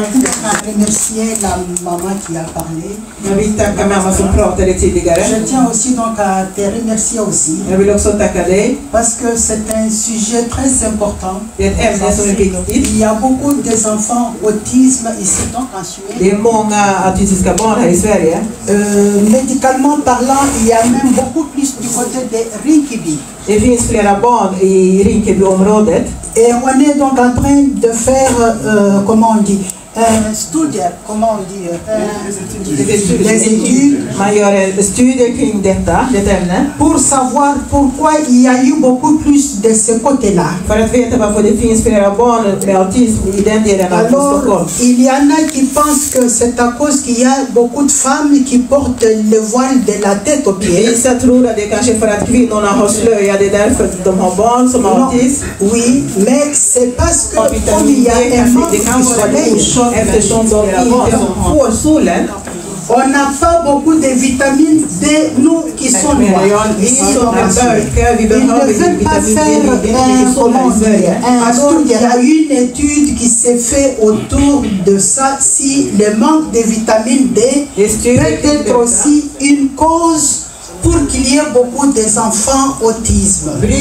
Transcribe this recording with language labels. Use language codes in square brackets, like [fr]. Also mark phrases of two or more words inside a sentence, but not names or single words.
[fr] a remercié la maman qui a parlé. Je tiens aussi donc à te remercier aussi. Parce que c'est un sujet très important. Il y a beaucoup d'enfants autisme ici donc en Suède. Médicalement parlant, il y a même beaucoup plus du côté de Rinkeby. [sv] Det finns flera barn i Rinkebyområdet. [fr] Et on est donc en train de faire, comment on dit, studier, comment on dit, des études. [sv] Man gör studier kring detta ämne. [fr] Pour savoir pourquoi il y a eu beaucoup plus de ce côté-là. [sv] För att veta varför det finns flera barn med autism i den delen av Stockholm. [fr] Il y en a qui pensent que c'est à cause qu'il y a beaucoup de femmes qui portent le voile de la tête aux pieds. [sv] Vissa tror att det kanske för att kvinnorna har slöja, det är därför de har barn som har autism. [fr] Oui, mais c'est parce que comme il y a un manque de soleil, [sv] eftersom de inte får solen. [fr] On n'a pas beaucoup de vitamines D, nous qui sommes noirs. Ils ne veulent pas faire alors il y a une étude qui s'est faite autour de ça, si le manque de vitamine D peut être aussi une cause pour qu'il y ait beaucoup d'enfants autisme.